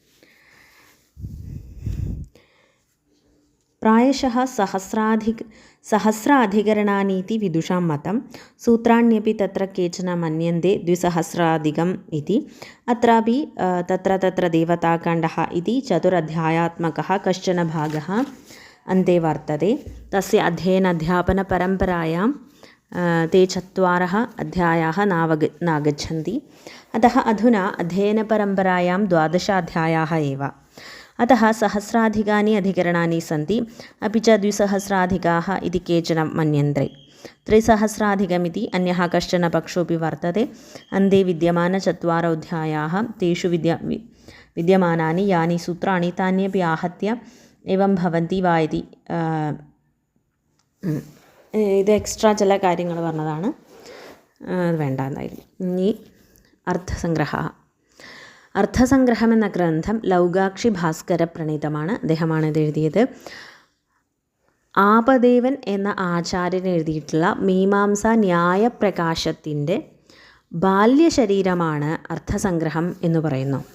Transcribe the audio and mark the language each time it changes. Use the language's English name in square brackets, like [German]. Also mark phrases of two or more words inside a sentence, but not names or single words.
[Sanskrit] പ്രായശഃ സഹസ്രാധികരണാനീതി വിദുഷാം മതം. സൂത്രാണ്യപി തത്ര കേചന മന്യന്തെ 2,000 ഇതി. അത്രാപി തത്ര ദേവതാകാണ്ഡഃ ഇതി 4 കശ്ചന ഭാഗः अन्ते वर्तते. तस्य अध्ययनाध्यापनपरम्परायां ते 4 अध्यायाः नागच्छन्ति. अतः अधुना अध्ययनपरम्परायां 12 अध्यायाः एव. अतः सहस्राधिकानि अधिकरणानि सन्ति. अपि च 2,000 इति केचन मन्यन्ते. 3,000 अन्यः कश्चन पक्षोऽपि वर्तते. अन्ते विद्यमान 4 अध्यायाः तेषु विद्यमानानि यानि सूत्राणि तान्यपि आहत्य एवं भवन्ति वा इति. [Malayalam] ഇത് എക്സ്ട്രാ ചില കാര്യങ്ങൾ പറഞ്ഞതാണ്, അത് വേണ്ട എന്തായാലും. ഇനി അർത്ഥസംഗ്രഹം എന്ന ഗ്രന്ഥം ലൗകാക്ഷി ഭാസ്കര പ്രണീതമാണ്. അദ്ദേഹമാണ് ഇത് എഴുതിയത്. ആപദേവൻ എന്ന ആചാര്യൻ എഴുതിയിട്ടുള്ള മീമാംസ ന്യായപ്രകാശത്തിൻ്റെ ബാല്യശരീരമാണ് അർത്ഥസംഗ്രഹം എന്ന് പറയുന്നു.